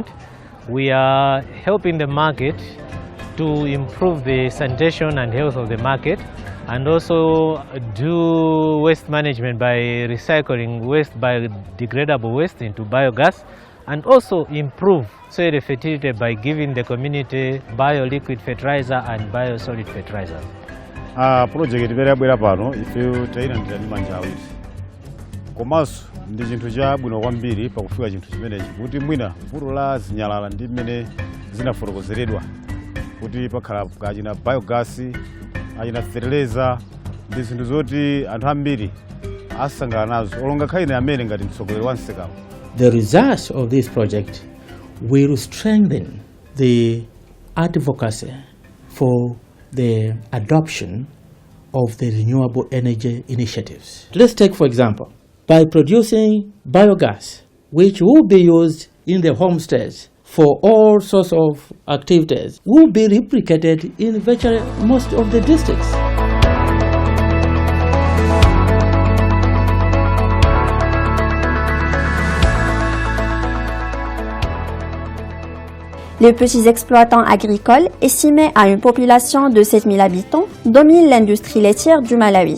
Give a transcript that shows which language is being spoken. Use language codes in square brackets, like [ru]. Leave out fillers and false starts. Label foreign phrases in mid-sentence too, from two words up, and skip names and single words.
[en] We are helping the market to improve the sanitation and health of the market, and also do waste management by recycling waste, biodegradable waste into biogas, and also improve soil fertility by giving the community bio-liquid fertilizer and bio-solid fertilizer. [ny] Project imene yabwera pano ife tayilandira ndi manja awiri. Komanso ndi chinthu chabwino kwambiri pakufika chinthu chimenechi kuti mwina vuto la zinyalala ndi mmene zinafotokozeredwa kuti pakhala kachina biogas, achina fertilizer ndi zinthu zoti anthu ambiri asangala nazo olonga khaine amene ngati mtsogoleri wa nsekawo. [en] The results of this project will strengthen the advocacy for the adoption of the renewable energy initiatives. Let's take, for example, by producing biogas, which will be used in the homesteads for all sorts of activities, will be replicated in virtually most of the districts. [fr] Les petits exploitants agricoles, estimés à une population de 7000 habitants, dominent l'industrie laitière du Malawi.